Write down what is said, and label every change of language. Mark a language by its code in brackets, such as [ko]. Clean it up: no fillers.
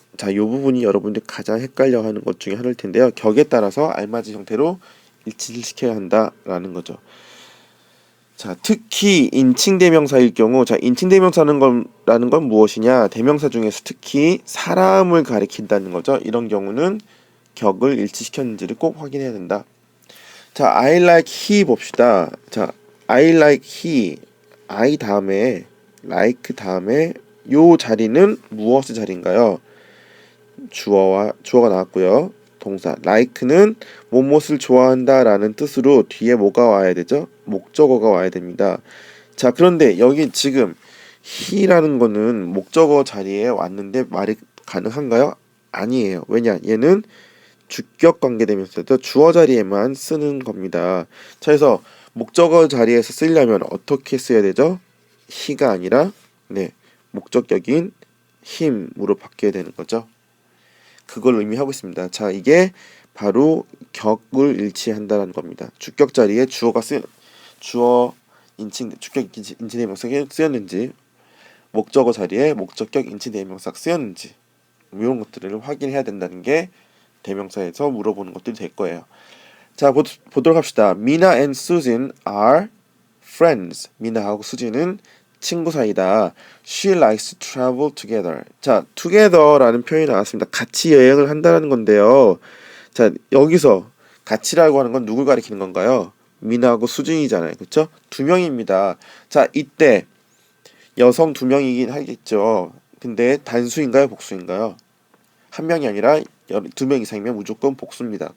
[ko] 자, 이 부분이 여러분들이 가장 헷갈려하는 것 중에 하나일 텐데요. 격에 따라서 알맞은 형태로 일치를 시켜야 한다라는 거죠. 자, 특히 인칭대명사일 경우, 자, 인칭대명사라는 건 무엇이냐? 대명사 중에서 특히 사람을 가리킨다는 거죠. 이런 경우는 격을 일치시켰는지를 꼭 확인해야 된다. 자, [en] I like he [ko] 봅시다. 자, [en] I like he, [ko] I 다음에 like 다음에 요 자리는 무엇의 자리인가요? 주어가 나왔고요. 동사 like는 무엇을 좋아한다라는 뜻으로 뒤에 뭐가 와야 되죠? 목적어가 와야 됩니다. 자, 그런데 여기 지금 he라는 거는 목적어 자리에 왔는데 말이 가능한가요? 아니에요. 왜냐? 얘는 주격 관계대명사도 주어 자리에만 쓰는 겁니다. 자, 그래서 목적어 자리에서 쓰려면 어떻게 써야 되죠? he가 아니라 목적격인 him으로 바뀌어야 되는 거죠. 그걸 의미하고 있습니다. 자, 이게 바로 격을 일치한다는 겁니다. 주격 자리에 주격 인칭대명사가 쓰였는지, 목적어 자리에 목적격 인칭대명사가 쓰였는지, 이런 것들을 확인해야 된다는 게 대명사에서 물어보는 것들이 될 거예요. 자, 보도록 합시다. [en] Mina and Susan are friends. [ko] 미나하고 수진은 친구 사이다. [en] She likes to travel together. [ko] 자, together라는 표현이 나왔습니다. 같이 여행을 한다는 건데요. 자, 여기서 같이라고 하는 건 누굴 가리키는 건가요? 미나하고 수진이잖아요. 그렇죠? 두 명입니다. 자, 이때 여성 두 명이긴 하겠죠. 근데 단수인가요? 복수인가요? 한 명이 아니라 두 명 이상이면 무조건 복수입니다.